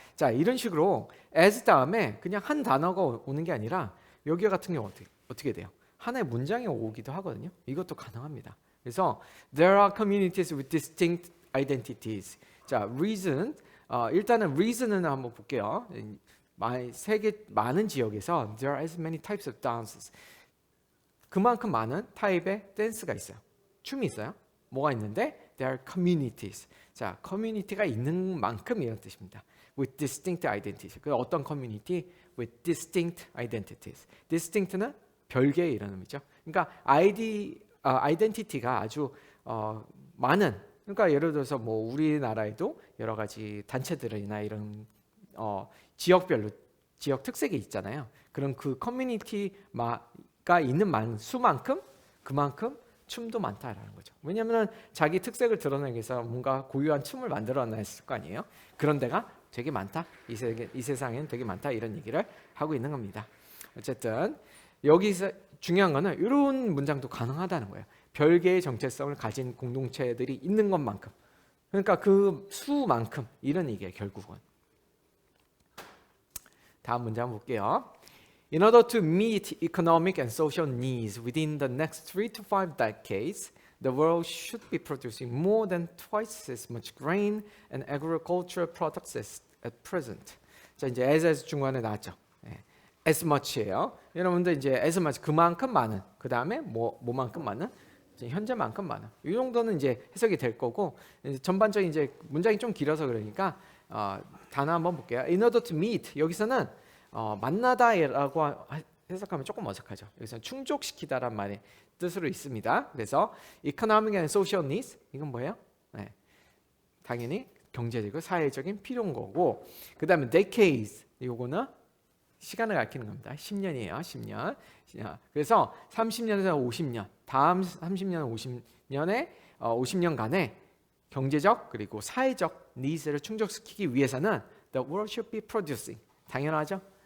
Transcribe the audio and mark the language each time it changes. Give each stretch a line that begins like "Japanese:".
Korean: 자, 이런 식으로 as 다음에 그냥 한 단어가 오는 게 아니라 여기 같은 경우 어떻게 돼요? 하나의 문장이 오기도 하거든요. 이것도 가능합니다.
English: 그래서 there are communities with distinct identities.
Korean: 자, reason. 일단은 reason은 한번 볼게요. 세계 많은 지역에서
English: there are as many types of dances.
Korean: 그만큼 많은 타입의 댄스가 있어요. 춤이 있어요. 뭐가 있는데
English: there are communities.
Korean: 자, 커뮤니티가 있는 만큼 이런 뜻입니다.
English: With distinct identities.
Korean: 그 어떤 커뮤니티?
English: with distinct identities.
Korean: distinct는 별개의 이런 의미죠. 그러니까 identity가 아주 많은, 그러니까 예를 들어서 뭐 우리나라에도 여러 가지 단체들이나 이런 지역별로 지역 특색이 있잖아요. 그럼 그 커뮤니티가 있는 수만큼 그만큼 춤도 많다라는 거죠. 왜냐하면 자기 특색을 드러내기 위해서 뭔가 고유한 춤을 만들어냈을 거 아니에요. 그런 데가 되게 많다. 이 세상에는 되게 많다. 이런 얘기를 하고 있는 겁니다. 어쨌든 여기서 중요한 거는 이런 문장도 가능하다는 거예요. 별개의 정체성을 가진 공동체들이 있는 것만큼, 그러니까 그 수만큼 이런 얘기예요. 결국은. 다음 문장 볼게요.
English: In order to meet economic and social needs within the next 3 to 5 decades, the world should be producing more than twice as much grain and agricultural products as at present.
Korean: 자, 이제 as 중간에 나왔죠. as much예요. 여러분들 이제 as much 그만큼 많은. 그 다음에 뭐만큼 많은? 현재만큼 많은. 이 정도는 이제 해석이 될 거고, 이제 전반적인 이제 문장이 좀 길어서 그러니까 단어 한번 볼게요.
English: In order to meet,
Korean: 여기서는 만나다라고 해석하면 조금 어색하죠. 여기서는 충족시키다란 말의 뜻으로 있습니다. 그래서
English: economic and social needs,
Korean: 이건 뭐예요? 당연히 경제적이고 사회적인 필요인 거고, 그 다음에 decades, 이거는 시간을 가리키는 겁니다. 10년이에요. 10년. 그래서 30년에서 50년, 다음 30년, 50년에 50년간의 경제적 그리고 사회적 니즈를 충족시키기 위해서는
English: the world should be producing.
Korean: 당연하죠.